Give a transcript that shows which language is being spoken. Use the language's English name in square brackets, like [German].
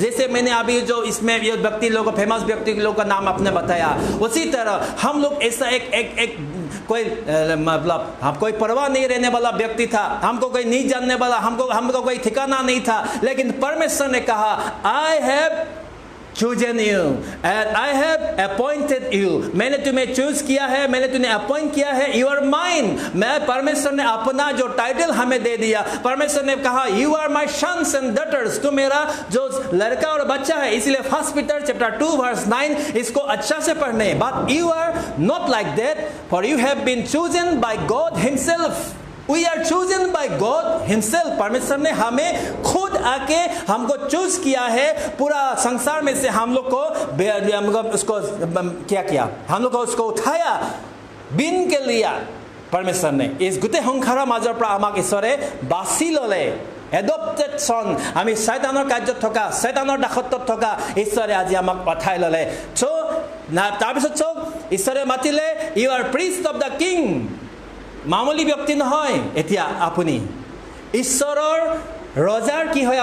[Hindi] जैसे मैंने अभी जो इसमें ये व्यक्ति लोगों, फेमस व्यक्ति लोगों का नाम आपने बताया, उसी तरह हम लोग ऐसा एक कोई मतलब हम कोई परवाह नहीं रहने वाला व्यक्ति था, हमको कोई नहीं जानने वाला, हमको कोई ठिकाना नहीं था, लेकिन परमेश्वर ने कहा, [English] I have chosen you and I have appointed you। [Hindi] मैंने तुम्हें चूज किया है, मैंने तुम्हें अपॉइंट किया है, [English] you are mine। [Hindi] मैं, परमेश्वर ने अपना जो टाइटल हमें दे दिया। परमेश्वर ने कहा, [English] you are my sons and daughters, [Hindi] तू मेरा जो लड़का और बच्चा है। इसलिए 1 पीटर चैप्टर 2 वर्स 9 इसको अच्छा से पढ़ने। [English] but you are not like that, for you have been chosen by God himself। We are chosen by God himself। [Hindi] परमेश्वर ने हमें खुद आके हमको चूज किया है। पूरा संसार में से हम लोग को उसको क्या किया, हम लोग को उसको उठाया, बिन के लिया परमेश्वर ने। इस गुटे [Assamese] সংসাৰৰ মাজৰ পৰা আমাক ঈশ্বৰে বাছি ললে। এডপ্টেড সন, আমি শয়তানৰ কাৰ্যত থকা, শয়তানৰ দাসত্বত থকা ঈশ্বৰে আজি আমাক পঠাই ললে। তাৰপিছত চোক ঈশ্বৰে মাতিলে, [English] You are priest of the king. [Hindi] मामूली व्यक्ति [Assamese] নহয়, এতিয়া আপুনি ঈশ্বৰৰ ৰজাৰ কি হয়?